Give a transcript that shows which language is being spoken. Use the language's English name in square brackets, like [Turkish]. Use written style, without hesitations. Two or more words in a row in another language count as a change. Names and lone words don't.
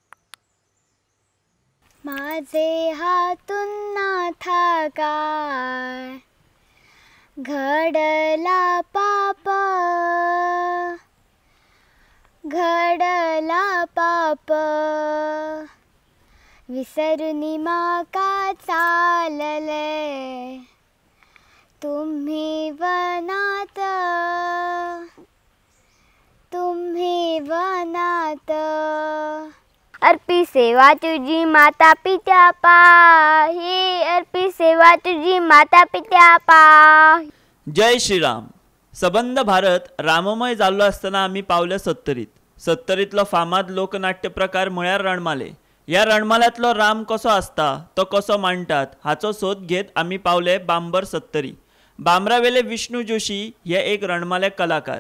[Marathi] माझे हातून नाथा काय घडला पाप, घडला पाप, विसरुनी माका चालले तुम्ही वनात, तुम्ही वनात. अर्पी सेवा तुझी माता पित्या पाही, अर्पी सेवा तुझी माता पित्या पाही. [Konkani] जय श्रीराम. सबंध भारत राममय जाल्लो असताना आम्ही पावले सत्तरीत. सत्तरीतलो फामाद लोकनाट्य प्रकार म्हळ्यार रणमाले. ह्या रणमाल्यातलो राम कसो आसता, तो कसो मांडटात हाचो सोद घेत आम्ही पावले बांबर सत्तरी. बांबरावेले विष्णू जोशी हे एक रणमाले कलाकार.